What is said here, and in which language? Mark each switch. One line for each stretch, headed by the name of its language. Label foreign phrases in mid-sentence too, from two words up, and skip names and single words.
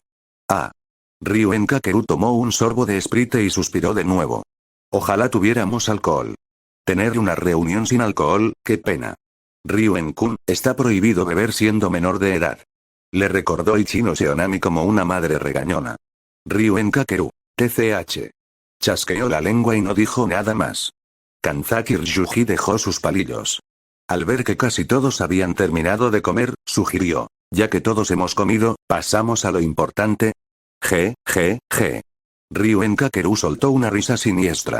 Spanish: Ah. Ryuen Kakeru tomó un sorbo de Sprite y suspiró de nuevo. Ojalá tuviéramos alcohol. Tener una reunión sin alcohol, qué pena. Ryuen-kun, está prohibido beber siendo menor de edad. Le recordó Ichino Seonami como una madre regañona. Ryuen Kakeru. TCH. Chasqueó la lengua y no dijo nada más. Kanzaki Ryuji dejó sus palillos. Al ver que casi todos habían terminado de comer, sugirió. Ya que todos hemos comido, pasamos a lo importante. G. Ryuen Kakeru soltó una risa siniestra.